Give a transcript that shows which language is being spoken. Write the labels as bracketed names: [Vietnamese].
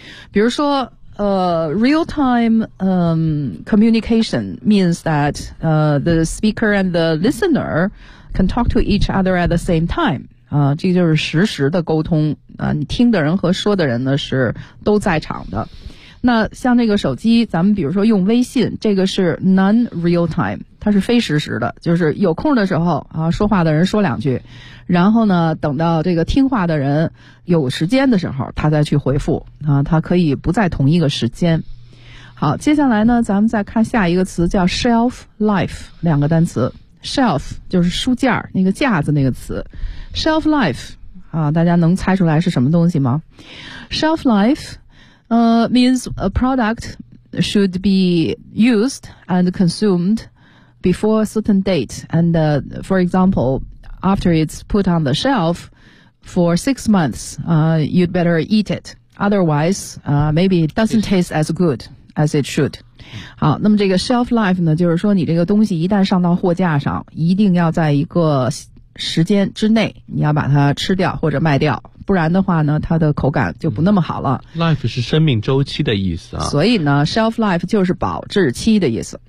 [Chinese] 比如说 [English] real-time communication means that the speaker and the listener can talk to each other at the same time. [Chinese] 这就是实时的沟通。你听的人和说的人呢是都在场的。那像这个手机，咱们比如说用微信，这个是 non-real-time， 它是非实时的，就是有空的时候啊，说话的人说两句，然后呢，等到这个听话的人有时间的时候，他再去回复啊，他可以不在同一个时间。好，接下来呢咱们再看下一个词，叫 shelf life， 两个单词。 shelf 就是书架，那个架子那个词， shelf life 啊，大家能猜出来是什么东西吗？ [English] shelf life means a product should be used and consumed before a certain date and for example after it's put on the shelf for 6 months you'd better eat it otherwise maybe it doesn't taste as goodas it should。 [Chinese] 好，那么这个 shelf life 呢，就是说你这个东西一旦上到货架上，一定要在一个时间之内你要把它吃掉或者卖掉，不然的话呢它的口感就不那么好了。 life 是生命周期的意思啊，所以呢 shelf life 就是保质期的意思。